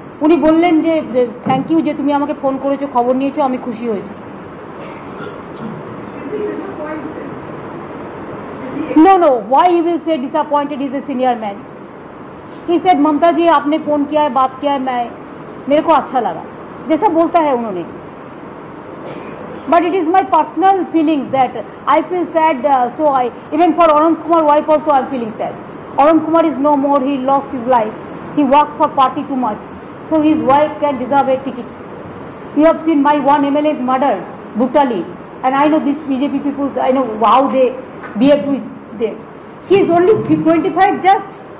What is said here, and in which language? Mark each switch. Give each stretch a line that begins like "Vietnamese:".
Bangla: উনি বললেন যে থ্যাংক ইউ যে তুমি আমাকে ফোন করেছো, খবর নিয়েছো, আমি খুশি হয়েছি।
English: No, why he will say disappointed? He is a senior man. He said
Hindi: ममता जी आपने फोन किया है, बात किया है, मेरे को अच्छा लगा, जैसा बोलता है उन्होंने.
English: But it is my personal feelings that I feel sad. So even for Anand Kumar wife also I am feeling sad. Anand Kumar is no more. He lost his life. He worked for party too much. So his wife can deserve a ticket. You have seen my one MLA is murdered brutally, and I know these BJP people. I know how they behave to them. She is only 25, just